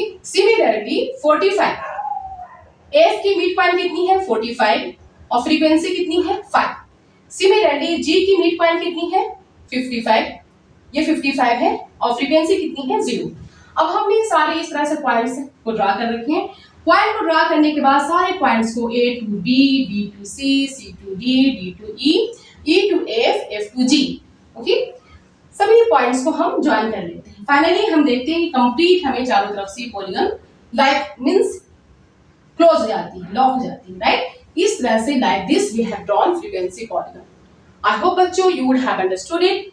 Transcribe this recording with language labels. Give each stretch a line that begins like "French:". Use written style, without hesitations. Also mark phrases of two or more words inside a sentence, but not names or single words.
Hindi: सिमिलरली 45, एफ की
English: mid point
Hindi: कितनी है, 45 और फ्रीक्वेंसी कितनी है, 5। सिमिलरली जी की
English: mid point
Hindi: कितनी है, 55, ये 55 है और फ्रीक्वेंसी कितनी है, 0। अब हमने सारे इस तरह से पॉइंट्स को ड्रा कर रखे हैं। पॉइंट को ड्रा करने के बाद सारे पॉइंट्स को
English: A to B, B to C, C to D, D to E, E to F, F to G,
Hindi: ओके, सभी पॉइंट्स को हम ज्वाइन कर लेते हैं। फाइनली हम देखते हैं कि कंप्लीट हमें चारों तरफ से
English: polygon like means
Hindi: क्लोज हो जाती है, लॉक हो जाती है, राइट। इस तरह से
English: like this we have drawn frequency polygon. I hope बच्चों you would have understood it.